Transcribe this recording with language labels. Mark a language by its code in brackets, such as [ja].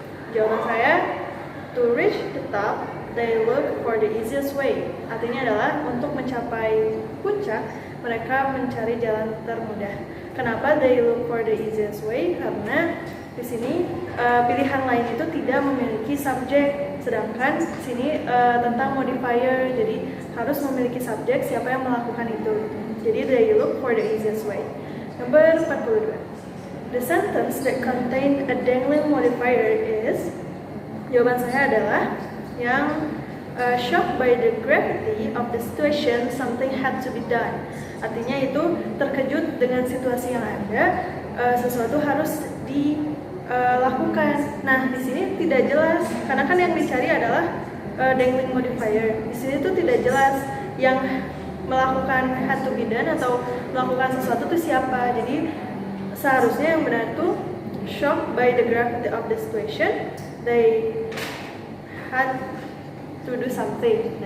[id] Jawaban saya [en] to reach the top they look for the easiest way. [id] Artinya adalah untuk mencapai puncak mereka mencari jalan termudah. Kenapa [en] they look for the easiest way? [id] Karena di sini pilihan lain itu tidak memiliki subjek, sedangkan di sini tentang modifier, jadi harus memiliki subjek siapa yang melakukan itu. [en] Jadi they look for the easiest way. [id] Nomor 42. [en] The sentence that contain a dangling modifier is, [id] jawaban saya adalah yang [en] shocked by the gravity of the situation, something had to be done. [id] Artinya itu terkejut dengan situasi yang ada, sesuatu harus dilakukan. Nah, di sini tidak jelas karena kan yang dicari adalah dangling modifier. Di sini tuh tidak jelas yang melakukan [en] had to be done [id] atau melakukan sesuatu itu siapa. Jadi seharusnya yang benar itu [en] shocked by the gravity of the situation, they had to do something.